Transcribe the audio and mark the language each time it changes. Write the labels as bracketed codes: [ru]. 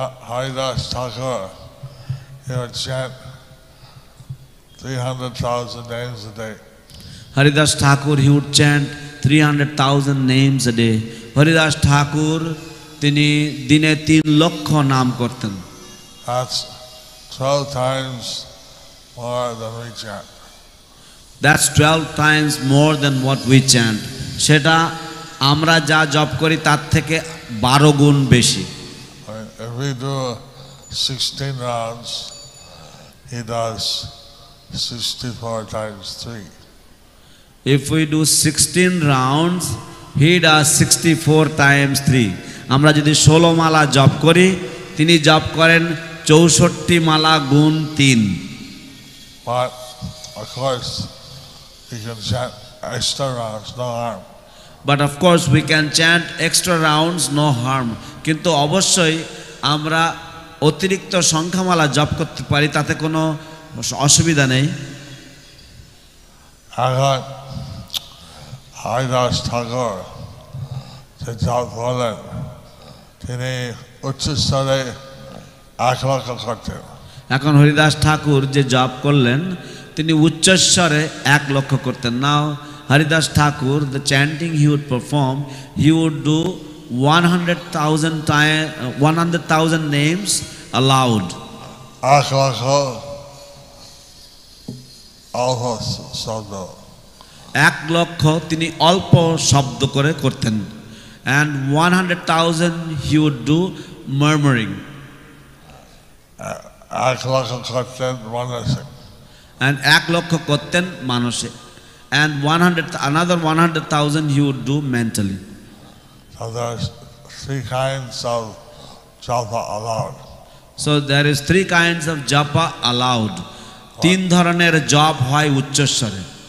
[en] Haridas Thakur, he would chant 300,000 names a day. Haridas Thakur, he would chant 300,000 names a day. [bn] Haridas Thakur তিনি দিনে 3 লক্ষ নাম করতেন। [en] That's 12 times more than we chant. That's 12 times more than what we chant. [bn] সেটা আমরা যা জপ করি তার থেকে 12 গুণ বেশি। [en] If we do 16 rounds, he does 64 times 3. If we do 16 rounds, he does 64 times 3. [bn] আমরা যদি 16 মালা জপ করি, তিনি জপ করেন 64 মালা গুণ 3। [en] But of course, we can chant extra rounds, no harm. But of course we can chant extra rounds, no harm. [bn] কিন্তু অবশ্যই আমরা অতিরিক্ত সংখ্যামালা জপ করতে পারি, তাতে কোনো অসুবিধা নেই। এখন হরিদাস ঠাকুর যে জপ বলেন, তিনি উচ্চস্তরে 1 লক্ষ করতেন। এখন হরিদাস ঠাকুর যে জপ করলেন, তিনি উচ্চস্বরে 1 লক্ষ করতেন। [en] Now Haridas Thakur, the chanting he would perform, he would do 100,000 names aloud. [bn] 1 লক্ষ অল্প শব্দ। 1 লক্ষ তিনি অল্প শব্দ করে করতেন। [en] And 100,000 he would do murmuring. [bn] 1 লক্ষ করতেন মানসিক। And 1 লক্ষ করতেন মানসিক। [en] And another 100,000 he would do mentally. So there's 3 kinds of japa aloud. So there is 3 kinds of japa aloud. [bn] 3 ধরনের জপ হয় উচ্চস্বরে।